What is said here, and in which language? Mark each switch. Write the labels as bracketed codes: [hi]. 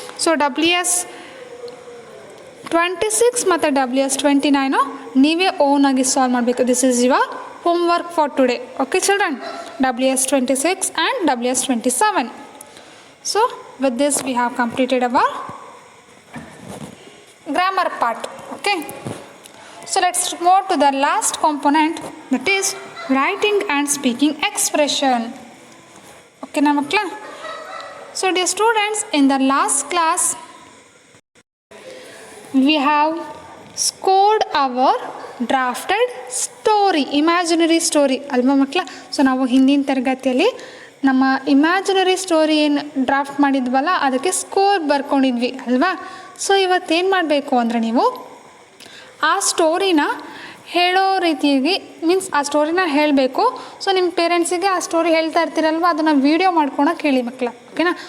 [kn] So WS26 ಮತ್ತು WS29 ನೀವೇ ಓನಾಗಿ solve ಮಾಡಬೇಕು. [en] This is your homework for today, okay children. WS26 and WS27. So with this we have completed our grammar part, okay. So let's move to the last component, that is writing and speaking expression. Okay [kn] na makla. [en] So dear students, in the last class we have scored our drafted story, imaginary story alva makla. [kn] So ನಾವು ಹಿಂದಿನ ತರಗತಿಯಲ್ಲಿ ನಮ್ಮ imaginary story ಏನು draft ಮಾಡಿದ್ವಲ್ಲ ಅದಕ್ಕೆ score ಬರ್ಕೊಂಡಿದ್ವಿ ಅಲ್ವಾ. So ಇವತ್ತೇನು ಮಾಡಬೇಕು ಅಂದರೆ ನೀವು ಆ ಸ್ಟೋರಿನ ಹೇಳೋ ರೀತಿಯಾಗಿ ಮೀನ್ಸ್ ಆ ಸ್ಟೋರಿನ ಹೇಳಬೇಕು. ಸೊ ನಿಮ್ಮ ಪೇರೆಂಟ್ಸಿಗೆ ಆ ಸ್ಟೋರಿ ಹೇಳ್ತಾ ಇರ್ತೀರಲ್ವ, ಅದನ್ನು ವೀಡಿಯೋ ಮಾಡ್ಕೊಳಕ್ಕೆ ಹೇಳಿ ಮಕ್ಕಳ, ಓಕೆನಾ.